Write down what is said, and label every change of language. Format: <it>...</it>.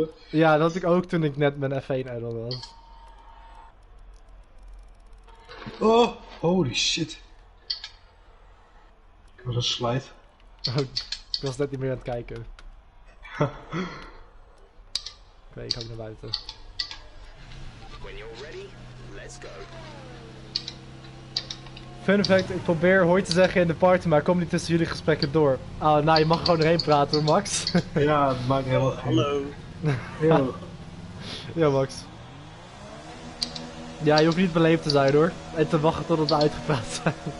<nl>Ja, dat had ik ook toen ik net mijn F1 idol was.</nl> <en>Oh, holy shit.</en> <nl>Ik was een slide. Oh, ik was net niet meer aan het kijken. Oké, ik ga ook naar buiten.</nl> <en>When you're ready, let's go.</en> <nl>Fun fact, ik probeer hoi te zeggen in de party, maar ik kom niet tussen jullie gesprekken door. Oh, nou, je mag gewoon erheen praten hoor, Max. Ja, het maakt helemaal geen... Hallo. Yo. Ja, Max. Ja, je hoeft niet beleefd te zijn hoor. En te wachten tot we uitgepraat zijn.</nl>